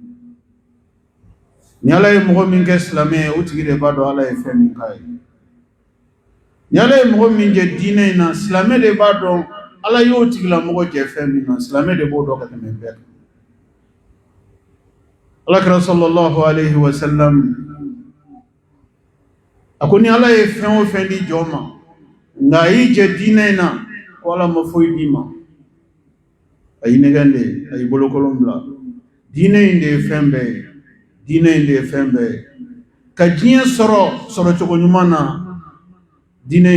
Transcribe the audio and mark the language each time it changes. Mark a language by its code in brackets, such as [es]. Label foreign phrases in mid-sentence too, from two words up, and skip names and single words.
[bm] ni ala ye mɔgɔ min kɛ silamɛ ye o tigi de b'a dɔn ala ye fɛn min k'a ye ni ala ye mɔgɔ min jɛ diinɛ in na silamɛ de b'a dɔn ala y'o tigilamɔgɔ jɛ fɛn min na silamɛ de b'o dɔn ka tɛmɛ bɛɛ kan alakira [ar] صلى الله عليه وسلم [bm] a ko ni ala ye fɛn o fɛn di jɔn ma nka a y'i jɛ diinɛ in na ko ala ma foyi d'i ma a y'i nɛgɛn de a y'i bolokolon bila diinɛ in de ye fɛn bɛɛ ye diinɛ in de ye fɛn bɛɛ ye ka diɲɛ sɔrɔ cogo ɲuman na diinɛ